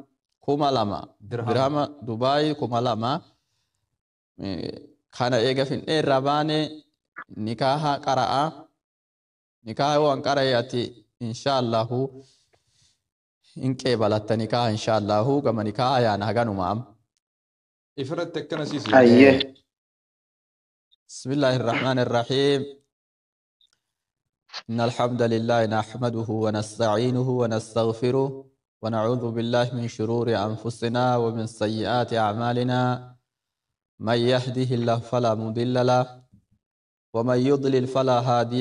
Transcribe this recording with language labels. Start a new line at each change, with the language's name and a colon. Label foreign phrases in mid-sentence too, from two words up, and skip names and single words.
Oromo: 2,000 dirhama Dubaay 2,000 kana eega fin'ee irraa baane nikaaha qara'a nikaaha waan qara'e ati inshaallahu in qeebalatta nikaaha inshaallahu gama nikaaha yaana haganuma am Ifirratti akkana siisi. ayyee
Arabic: بسم الله الرحمن الرحيم إن الحمد لله نحمده ونستعينه ونستغفره ونعوذ بالله من شرور أنفسنا ومن سيئات أعمالنا من يهده الله فلا مضل له ومن يضلل فلا هادي